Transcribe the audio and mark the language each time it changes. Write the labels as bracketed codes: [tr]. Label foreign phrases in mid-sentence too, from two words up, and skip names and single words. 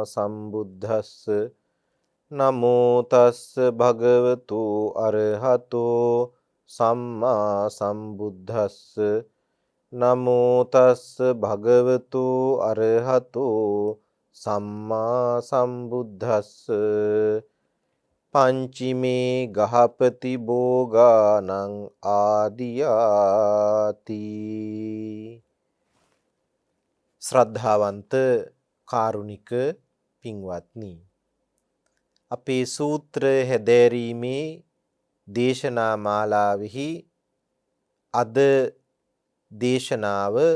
[pi] සම්බුද්දස්ස නමෝ තස්ස භගවතු අරහතෝ සම්මා සම්බුද්දස්ස නමෝ තස්ස භගවතු අරහතෝ සම්මා සම්බුද්දස්ස පංචිමේ ගහපති භෝගානං ආදියාති. [si] ශ්‍රද්ධාවන්ත කාරුණික පින්වත්නි, අපේ සූත්‍ර හැදෑරීමේ දේශනා මාලාවෙහි අද දේශනාව